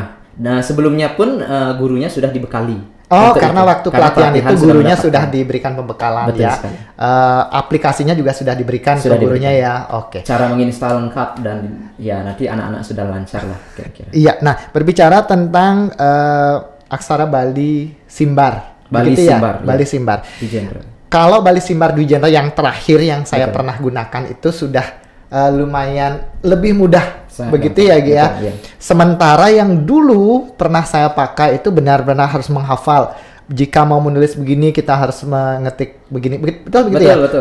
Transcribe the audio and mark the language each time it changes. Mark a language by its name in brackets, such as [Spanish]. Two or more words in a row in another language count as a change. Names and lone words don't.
[Indonesian] Nah, sebelumnya pun gurunya sudah dibekali. Oh, karena waktu pelatihan itu gurunya sudah mendapatkan. Diberikan pembekalan. Betul ya. sekali. Aplikasinya juga sudah diberikan ke gurunya ya. Oke. Cara menginstal lengkap dan ya nanti anak-anak sudah lancar lah kira-kira. Iya. Nah, berbicara tentang aksara Bali Simbar. Bali Simbar. Ya? Bali Simbar. Dwi Genre. Kalau Bali Simbar Dwi Genre yang terakhir yang saya pernah gunakan itu sudah lumayan lebih mudah. Begitu ya, Gi ya. Iya. Sementara yang dulu pernah saya pakai itu benar-benar harus menghafal. Jika mau menulis begini kita harus mengetik begini. Betul begitu ya? Betul.